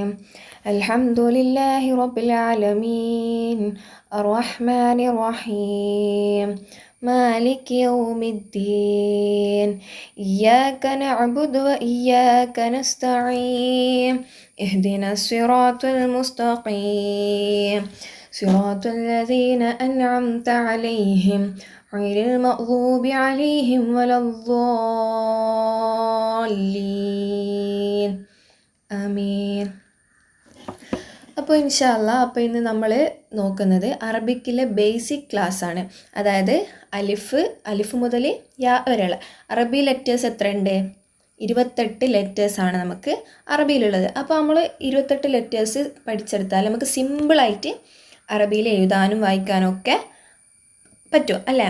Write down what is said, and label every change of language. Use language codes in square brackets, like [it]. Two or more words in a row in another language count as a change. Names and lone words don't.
[ar] الحمد لله رب العالمين الرحمن الرحيم مالك يوم الدين إياك نعبد وإياك نستعين اهدنا الصراط المستقيم صراط الذين أنعمت عليهم غير المغضوب عليهم ولا الضالين آمين. [ml] അപ്പോൾ [ar] إن شاء الله [ml] അപ്പോൾ ഇന്ന് നമ്മൾ നോക്കുന്നത് അറബിക്കിലെ [en] basic class [ml] ആണ്. അതായത് അലിഫ് മുതൽ യാ വരെയുള്ള അറബി ലെറ്റേഴ്സ് എത്രയുണ്ട്? 28 ലെറ്റേഴ്സാണ് നമുക്ക് അറബിയിലുള്ളത്. അപ്പോൾ നമ്മൾ 28 ലെറ്റേഴ്സ് പഠിച്ചെടുത്താൽ നമുക്ക് സിമ്പിളായിട്ട് അറബിയിൽ എഴുതാനും വായിക്കാനും ഒക്കെ പറ്റും അല്ലേ?